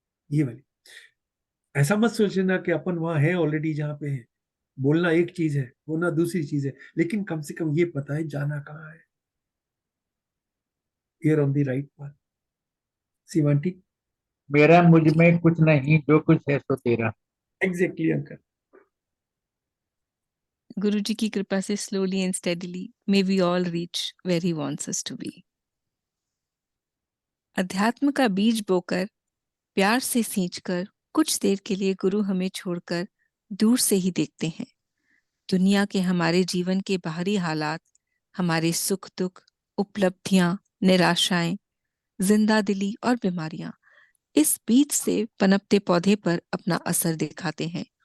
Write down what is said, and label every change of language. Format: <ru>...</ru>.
<hi>ये वाली, ऐसा मत सोचना कि अपन वहां है ऑलरेडी जहां पे है, बोलना एक चीज है, होना दूसरी चीज है, लेकिन कम से कम ये पता है जाना कहाँ है।</hi> <en>Here on the right path. शिवांटी।</en> <hi>मेरा मुझ में कुछ नहीं, जो कुछ है सो तेरा।</hi> <en>Exactly uncle.</en> <hi>गुरुजी की कृपा से</hi> <en>slowly and steadily may we all reach where he wants us to be.</en> <hi>अध्यात्म का बीज बोकर, प्यार से सींचकर, कुछ देर के लिए गुरु हमें छोड़कर दूर से ही देखते हैं। दुनिया के हमारे जीवन के बाहरी हालात, हमारे सुख दुख, उपलब्धियां, निराशाएं, जिंदा दिली और बीमारियां इस बीज से पनपते पौधे पर अपना असर दिखाते हैं।</hi>